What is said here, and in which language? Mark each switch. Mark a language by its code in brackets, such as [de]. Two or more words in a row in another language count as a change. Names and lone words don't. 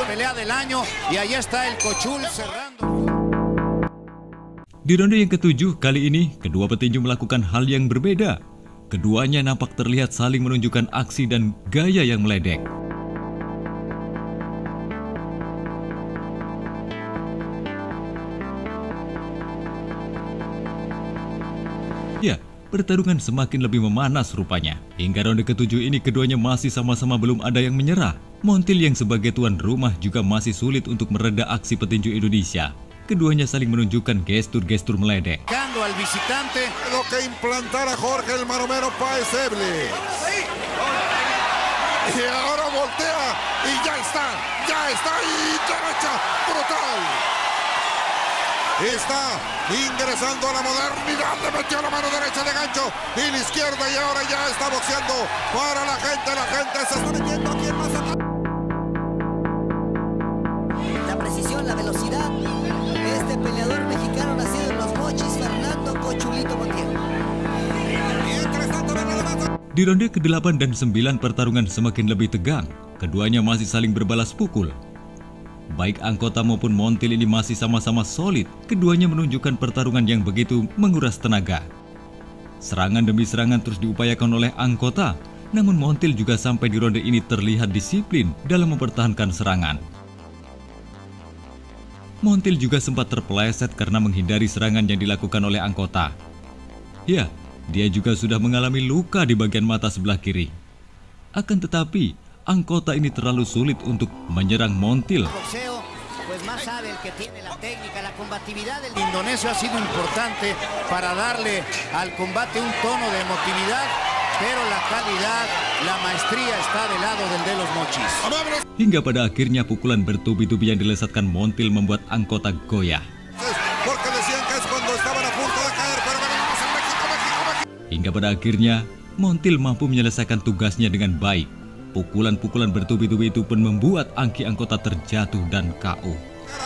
[es] Pelea del año y ahí está el Cochul cerrando. [id] Di ronde yang ke-7 kali ini, kedua petinju melakukan hal yang berbeda. Keduanya nampak terlihat saling menunjukkan aksi dan gaya yang meledek. Ya, pertarungan semakin lebih memanas rupanya. Hingga ronde ke-7 ini keduanya masih sama-sama belum ada yang menyerah. Montiel yang sebagai tuan rumah juga masih sulit untuk mereda aksi petinju Indonesia. Keduanya saling menunjukkan gestur-gestur meledek. [es] Al visitante. Lo que implantara Jorge el maromero Páez Eble. Y ahora voltea y ya está y derecha brutal. Está ingresando a la modernidad, le metió la mano derecha de gancho y la izquierda y ahora ya está boxeando para la gente se está metiendo aquí en Mazatlán. La precisión, la velocidad. Este peleador mexicano nacido en Los Mochis, Fernando Cochulito Montiel. [id] Di ronde ke-8 dan 9 pertarungan semakin lebih tegang. Keduanya masih saling berbalas pukul. Baik Angkota maupun Montiel ini masih sama-sama solid. Keduanya menunjukkan pertarungan yang begitu menguras tenaga. Serangan demi serangan terus diupayakan oleh Angkota. Namun Montiel juga sampai di ronde ini terlihat disiplin dalam mempertahankan serangan. Montiel juga sempat terpeleset karena menghindari serangan yang dilakukan oleh Angkota. Ya, dia juga sudah mengalami luka di bagian mata sebelah kiri. Akan tetapi, Angkota ini terlalu sulit untuk menyerang Montiel. [es] Indonesio ha sido importante para darle al combate un tono de emotividad pero la calidad, la maestría está del lado del de los Mochis. [id] Hingga pada akhirnya pukulan bertubi-tubi yang dilesatkan Montiel membuat anggota goyah. Hingga pada akhirnya Montiel mampu menyelesaikan tugasnya dengan baik. Pukulan-pukulan bertubi-tubi itu pun membuat Angki Angkota terjatuh dan KO.